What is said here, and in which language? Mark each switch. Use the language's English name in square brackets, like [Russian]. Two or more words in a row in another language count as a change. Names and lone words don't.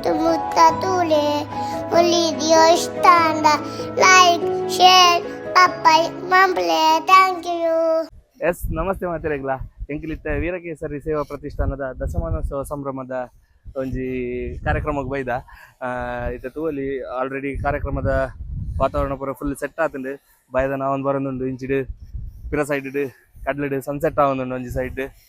[Tulu] Tatule, Olidio Standa, like, share, Papai, Mamble, thank you. ಎಸ್ ನಮಸ್ತೆ ಮಾತಿರೆಗ್ಲ ಎಂಕಿಲಿತ್ತ ವೀರಕೇಸರಿ ಸೇವಾ ಪ್ರತಿಷ್ಠಾನದ ದಶಮಾನೋತ್ಸವ ಸಂಭ್ರಮದ ಒಂಜಿ ಕಾರ್ಯಕ್ರಮಕ್ಕೆ ಬೈದ ಇತ್ತ ತೂವಲ್ಲಿ ಆಲ್ರೆಡಿ ಕಾರ್ಯಕ್ರಮದ ವಾತಾವರಣ ಪೂರ [English] full set [Tulu] ಆತುಂಡು ಬೈದ ನಾವೊಂದು ಬರೋದುಂಡು ಇಂಚಿಡು ಪಿರ ಸೈಡ್ ಕಡ್ಲಡು ಸನ್ಸೆಟ್ ಆವೊಂದುಂಡು ಒಂಜಿ ಸೈಡ್